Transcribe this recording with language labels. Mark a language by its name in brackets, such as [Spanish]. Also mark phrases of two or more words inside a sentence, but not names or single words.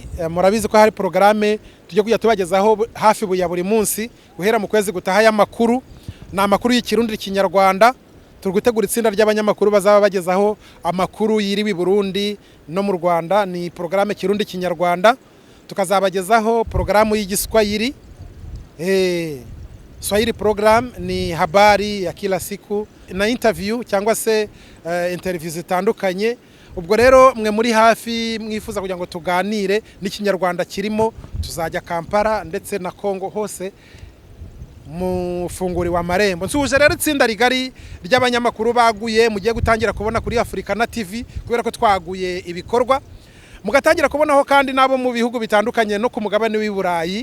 [Kinyarwanda] Murabizi ko hari programme tujye kujya tubagezaho hafi buri munsi guhera mu kwezi gutaha y'amakuru. Ni amakuru y'Ikirundi n'Ikinyarwanda. Turi gutegura itsinda ry'abanyamakuru bazaba bagezaho amakuru yiriwe Burundi no mu Rwanda. Ni programme Kirundi Kinyarwanda. Tukazabagezaho programme y'Igiswahili. [English] Swahili program [Swahili] ni habari ya kila siku na interview [Kinyarwanda] cyangwa se interview zitandukanye. Ubwo rero mwe muri hafi mwifuza kugira ngo tuganire n'Ikinyarwanda kirimo, tuzajya Kampala ndetse na Kongo hose mufunguri wa marembo. Nsuje rero itsinda rigari ry'abanyamakuru baguye, mugiye gutangira kubona kuri Africana TV kubera ko twaguye ibikorwa, mugatangira kubonaho kandi nabo mu bihugu bitandukanye no ku mugabane w'i Burayi.